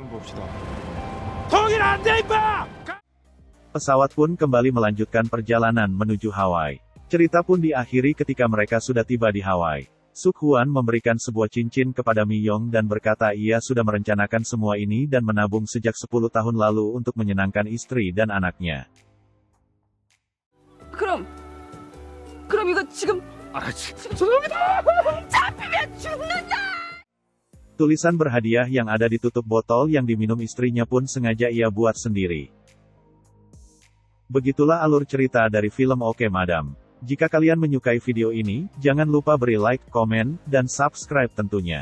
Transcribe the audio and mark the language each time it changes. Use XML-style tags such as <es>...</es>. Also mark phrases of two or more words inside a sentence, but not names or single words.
<id>Pesawat pun kembali melanjutkan perjalanan menuju Hawaii. Cerita pun diakhiri ketika mereka sudah tiba di Hawaii. Suk-hwan memberikan sebuah cincin kepada Mi-yong dan berkata ia sudah merencanakan semua ini dan menabung sejak 10 tahun lalu untuk menyenangkan istri dan anaknya.</id> <ko>그럼 이거 지금 죄송합니다.</ko> <id>Tulisan berhadiah yang ada di tutup botol yang diminum istrinya pun sengaja ia buat sendiri. Begitulah alur cerita dari film Oke Madam. Jika kalian menyukai video ini, jangan lupa beri like, komen, dan subscribe tentunya.</id>